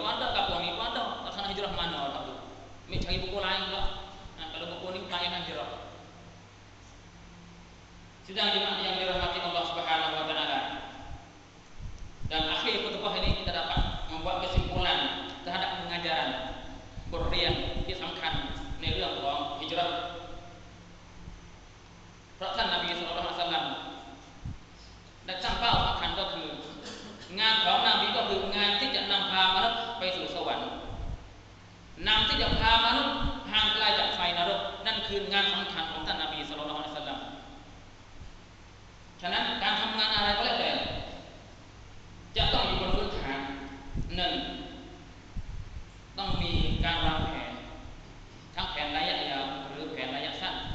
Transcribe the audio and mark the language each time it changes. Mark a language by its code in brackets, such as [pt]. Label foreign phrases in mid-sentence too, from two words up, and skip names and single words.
[ms] Kau ada kampung ni, kau ada. Tak sana hijrah mana orang tu. Mik cari buku lain pula. Kalau buku ni lain hijrah. Sidang jemaah yang dirahmati Allah [ar] سبحانه وتعالى. [ms] Dan akhir khutbah ini kita dapat membuat kesimpulan terhadap pengajaran [th] บทเรียนที่สำคัญในเรื่องของฮิจเราะห์เพราะท่านนบีศ็อลลัลลอฮุ อะลัยฮิวะซัลลัมได้ตั้งเป้าสำคัญก็คืองานของนบีก็คืองานที่จะนำพามนุษย์ไปสู่สวรรค์นำที่จะพามนุษย์ห่างไกลจากไฟนรกนั่นคืองานสำคัญของท่านนบีศ็อลลัลลอฮุอะลัยฮิวะซัลลัมฉะนั้นการทำงานอะไรก็แล้วแต่จะต้องอยู่บนพื้นฐานหนึ่งต้องมีการวางแผนทั้งแผนระยะยาวหรือแผนระยะสั้น